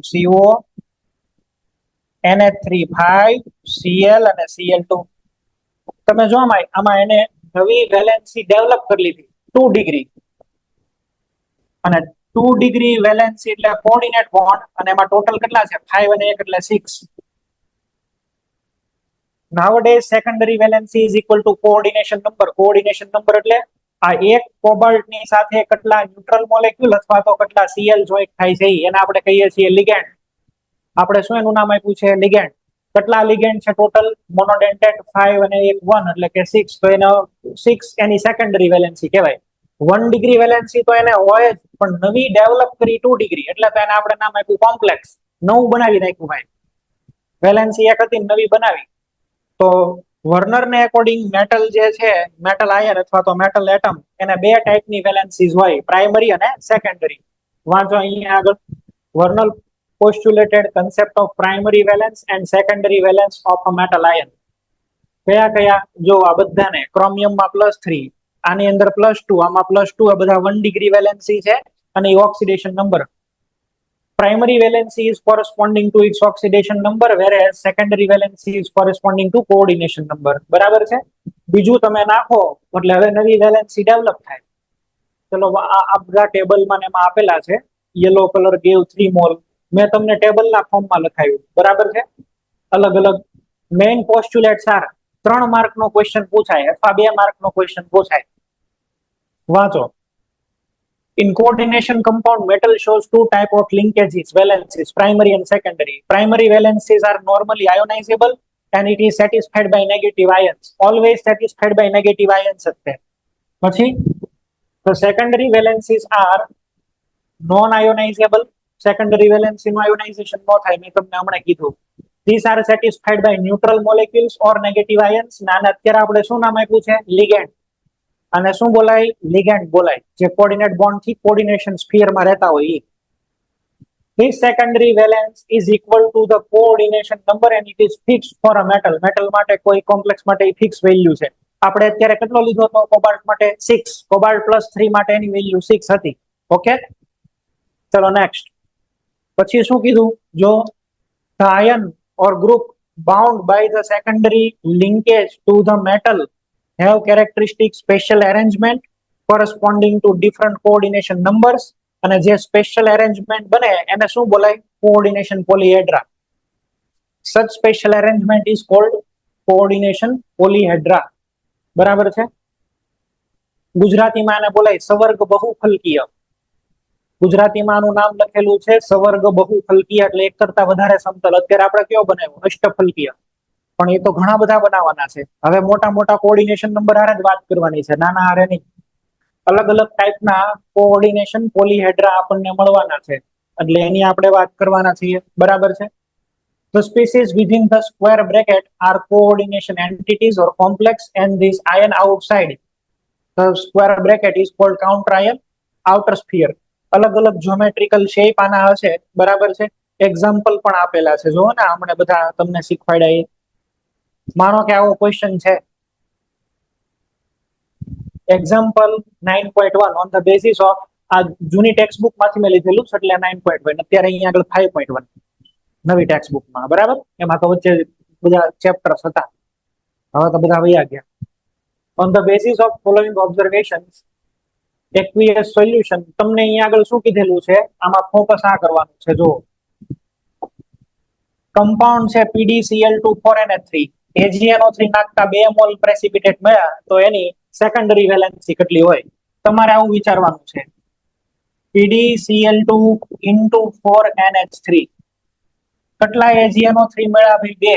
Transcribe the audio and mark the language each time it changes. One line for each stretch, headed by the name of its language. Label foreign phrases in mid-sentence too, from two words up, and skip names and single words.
Gujarati: CO NH3 5 Cl અને Cl2. તમે જો આમાં એને નવી
English: valency develop
Gujarati: કરી લીધી 2 ડિગ્રી, અને
English: 2 degree valency
Gujarati: એટલે
English: coordinate bond,
Gujarati: અને એમાં ટોટલ કેટલા છે? 5 અને 1 એટલે 6.
English: nowadays secondary valency is equal to coordination number. coordination number
Gujarati: એટલે આ એક કોબાલ્ટ ની સાથે કેટલા
English: neutral molecule
Gujarati: અથવા તો કેટલા Cl જોઈન્ટ થાય છે, એને આપણે કહીએ છીએ લિગેન્ડ. આપણે શું એનું નામ આપ્યું છે? લિગેન્ડ. કેટલા લિગેન્ડ છે ટોટલ? મોનોડેન્ટેટ 5 અને 1 એટલે કે 6. તો એનો 6 એની
English: secondary valency
Gujarati: કહેવાય. 1
English: degree valency
Gujarati: તો એને હોય જ, પણ નવી ડેવલપ કરી 2 ડિગ્રી, એટલે તો એને આપણે નામ આપ્યું કોમ્પ્લેક્સ. નવું બનાવી નાખ્યું ભાઈ. વેલેન્સી એક હતી, નવી બનાવી. તો વર્નરને એકોર્ડિંગ મેટલ જે છે,
English: metal ion
Gujarati: અથવા તો
English: metal atom,
Gujarati: એને બે ટાઈપની વેલેન્સીઝ હોય, પ્રાઇમરી અને સેકન્ડરી. વાંચો અહીંયા આગળ.
English: વર્નર postulated concept of primary valence and secondary valence of a metal ion.
Gujarati: કયા કયા? જો આ બધાને ક્રોમિયમમાં +3, આની અંદર +2, આમાં +2, આ બધા 1
English: degree valency
Gujarati: છે અને
English: oxidation number. Primary valency is corresponding to its oxidation number, whereas secondary valency is corresponding to coordination number.
Gujarati: બરાબર છે? બીજું તમે નાખો એટલે હવે નવી
English: valency develop
Gujarati: થાય. ચલો આ બધા ટેબલમાં એમાં આપેલા છે.
English: yellow colour gave 3 mole.
Gujarati: મેં તમને ટેબલના ફોર્મમાં લખાયું. બરાબર છે? અલગ અલગ
English: main postulates are 3
Gujarati: માર્કનો ક્વેશ્ચન પૂછાય અથવા 2 માર્કનો ક્વેશ્ચન પૂછાય. વાંચો.
English: In coordination compound, metal shows two type of linkages, valencies, primary and secondary. Primary valencies are normally ionizable and it is satisfied by negative ions. Always satisfied by negative ions. પછી the secondary valencies are non-ionizable. Secondary valency
Gujarati: નો ionization ન થાય, મેં તમને હમણાં કીધું.
English: These are satisfied by neutral molecules or negative ions.
Gujarati: ના અત્યારે આપણે શું નામ આપ્યું છે? ligand. અને શું બોલાય? ligand બોલાય, જે
English: coordinate bond
Gujarati: થી
English: coordination sphere
Gujarati: માં રહેતા હોય એ.
English: This secondary valence is equal to the coordination number and it is fixed for a metal.
Gujarati: metal માટે કોઈ કોમ્પ્લેક્સ માટે
English: fix value
Gujarati: છે. આપણે અત્યારે કેટલો લીધો હતો? કોબાલ્ટ માટે 6. કોબાલ્ટ +3 માટે એની વેલ્યુ 6 હતી. ઓકે, ચલો નેક્સ્ટ. પછી શું કીધું?
English: જો the ion or group bound by the secondary linkage to the metal have characteristic special arrangement corresponding to different coordination numbers,
Gujarati: અને જે
English: special arrangement
Gujarati: બને એને શું બોલાય?
English: coordination polyhedra. such special arrangement is called coordination polyhedra.
Gujarati: બરાબર છે? ગુજરાતીમાં આને બોલાય સવર્ગ બહુફલકીય. ગુજરાતીમાં આનું નામ લખેલું છે સવર્ગ બહુફલકીય, એટલે એક કરતા વધારે સમતલ. અત્યારે આપણે કયો બનાવ્યો? અષ્ટફલકીય. પણ એ તો ઘણા બધા બનાવવાના છે. હવે મોટા મોટા
English: coordination number
Gujarati: હારે જ વાત કરવાની છે, નાના હારે નહીં. અલગ અલગ ટાઈપના
English: coordination polyhedra
Gujarati: આપણને મળવાના છે, એટલે એની આપણે વાત કરવાના છીએ. બરાબર છે?
English: The species within the square bracket are coordination entities or complex, and this ion outside the square bracket is called counter ion, outer sphere.
Gujarati: અલગ અલગ
English: geometrical shape
Gujarati: આના હશે. બરાબર છે? એક્ઝામ્પલ પણ આપેલા છે, જો ને હમણે બધા તમને શીખવાડ્યા. માનો કે આવો ક્વેશ્ચન છે, એક્ઝામ્પલ 9.1
English: on the basis of,
Gujarati: આ જૂની
English: text book
Gujarati: માંથી મેં લીધેલું છે એટલે 9.1, અત્યારે અહીંયા આગળ 5.1 નવી
English: text book.
Gujarati: બરાબર? એમાં તો વચ્ચે બધા ચેપ્ટર્સ હતા, હવે તો બધા વયા ગયા.
English: on the basis of following observations, aqueous solution.
Gujarati: તમને અહીંયા આગળ શું કીધેલું છે? આમાં ફોકસ આ કરવાનું છે. જો કમ્પાઉન્ડ છે PdCl2 4NH3, AgNO3 નાખતા 2
English: mole precipitate
Gujarati: મળ્યા, તો એની
English: secondary valency
Gujarati: કેટલી હોય? તમારે આવું વિચારવાનું છે. PdCl2 * 4NH3 કેટલા AgNO3 મળ્યા? ભાઈ 2.